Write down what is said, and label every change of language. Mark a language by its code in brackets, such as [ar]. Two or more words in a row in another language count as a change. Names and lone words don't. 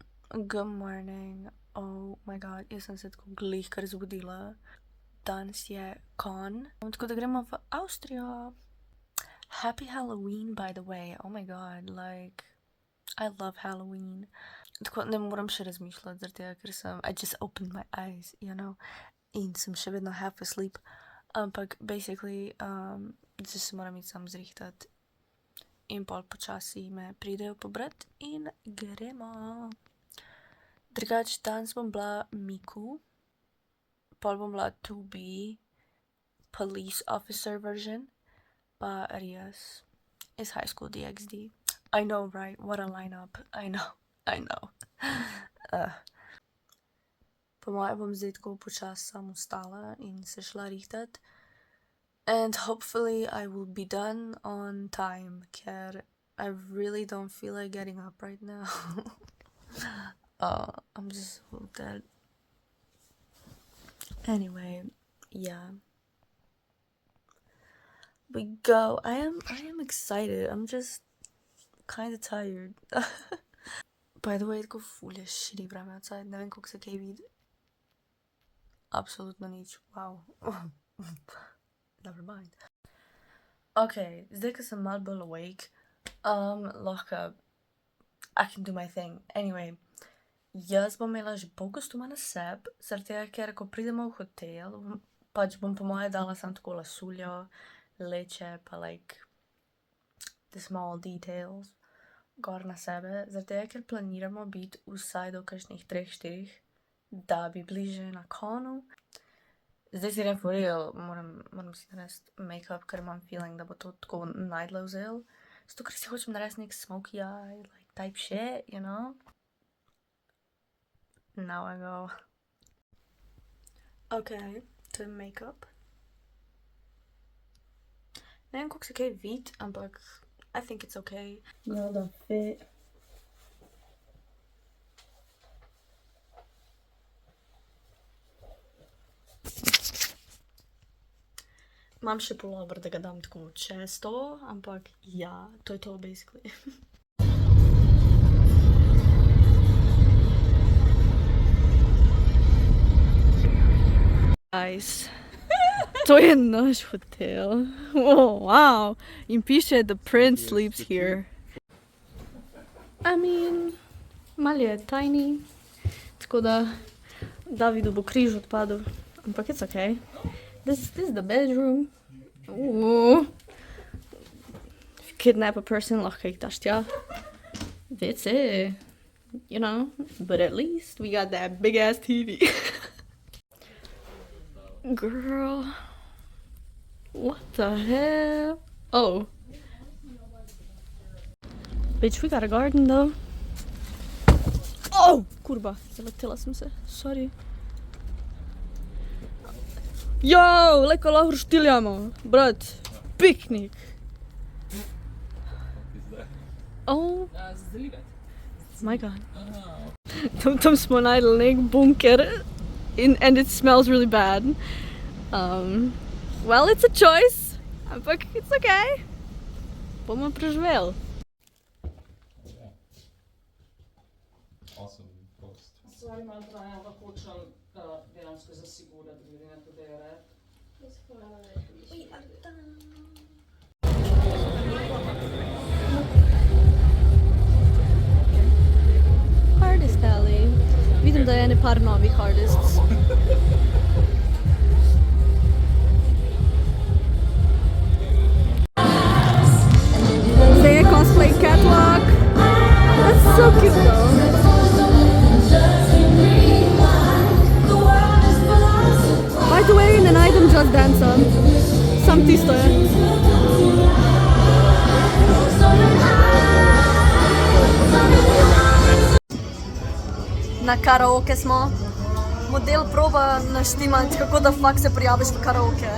[en] Good morning. Oh my god, [sl] jaz sem se tako glih kar zbudila. Danes je kon. Tako da gremo v Avstrijo. [en] Happy Halloween, by the way. Oh my god, like, I love Halloween. [sl] Tako ne moram še razmišljati, zaradi tega, ker [en] I just opened my eyes, you know, [sl] in sem še vedno [en] half asleep. [sl] Ampak, basically, zdaj se moram iti sam zrihtati. In pol počasi me pridejo pobrat in gremo. Drugač, danes bom bila Miku, pol bom bila [en] to be police officer version, [sl] pa Rias iz High School DxD. [en] I know, right? What a lineup. I know. [sl] Po moje bom zdaj tako počasi samo vstala in se šla rihtati. [en] And hopefully I will be done on time, ker I really don't feel like getting up right now. I'm just so dead. Anyway, yeah. We go. I am excited. I'm just kind of tired. By the way, [sl] tako ful je shitty vreme outside. Ne vem, koliko se kaj vidi. Absolutno nič. [en] Wow. Never mind. [sl] Okay, zdaj, ko sem malo bolj awake, lahko [en] I can do my thing. [sl] Anyway, jaz bom imela že pol kostuma na sebi, zaradi tega, ker ko pridemo v hotel, pač bom po moje dala samo tako lasuljo, leče, pa [en] like the small details [sl] gor na sebe, zaradi tega, ker planiramo biti vsaj do kakšnih 3-4, da bi bliže na konu. Zdaj si [en] for real, [sl] moram si narediti make-up, ker imam feeling, da bo to tako najdlje vzel. Zato, ker si hočem narediti nek smoky eye, [en] like type shit, you know? Now I go. Okay, [sl] to je make-up. Ne vem, koliko se kaj vidi, ampak [en] I think it's okay. Well done fit. [sl] Imam še pullover, da ga dam tako čez to, ampak ja, to je to basically. Guys, to je naš hotel. [en] Oh, wow. [sl] In piše, [en] the prince sleeps here. I mean, [sl] malo je tiny, tako da Davidu bo križ odpadel, ampak [en] it's okay. This is the bedroom. Ooh. If you kidnap a person, [sl] lahko jih daš tja. [en] That's it. You know, but at least we got that big ass TV. Girl. What the hell? Oh. Bitch, we got a garden though. [sl] Oh! Kurba, zaletela sem se. Sorry. Yo, leko lahko štiljamo, brat, piknik. [en] Oh, my god. [sl] Tam smo najdli nek bunker [en] and it smells really bad. Well, it's a choice, ampak it's okay. [sl] Bomo preživeli. [en] Awesome post. [sl] Stvari malo traja, ampak hočem dejansko zasigurati, glede na to, da je red. [en] Hardest alley. [sl] Vidim, da je ene par novih artists. Zdaj je [en] cosplay catwalk. That's so cute though. By the way, [sl] ne najdem Just Dance-a. Sam tisto je. Na karaoke smo. Model proba naštimati, kako da fakt se prijaviš v karaoke.